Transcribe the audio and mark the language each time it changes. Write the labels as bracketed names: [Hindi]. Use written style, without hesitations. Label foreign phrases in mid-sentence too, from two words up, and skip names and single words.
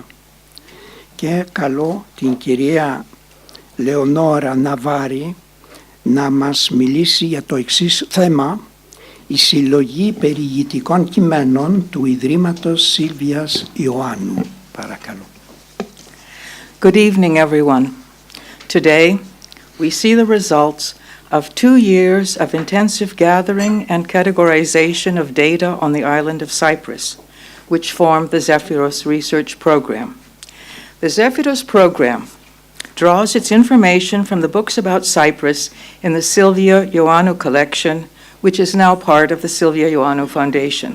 [Greek] Και καλώ την κυρία Leonora Navari να μας μιλήσει για το εξής θέμα: η συλλογή περιηγητικών κειμένων του Ιδρύματος Sylvia's Ioannou. Παρακαλώ. [English] Good evening, everyone. Today, we see the results of 2 years of intensive gathering and categorization of data on the island of Cyprus, which formed the Zephyros Research Program. The Zephyros Program draws its information from the books about Cyprus in the Sylvia Ioannou collection, which is now part of the Sylvia Ioannou Foundation.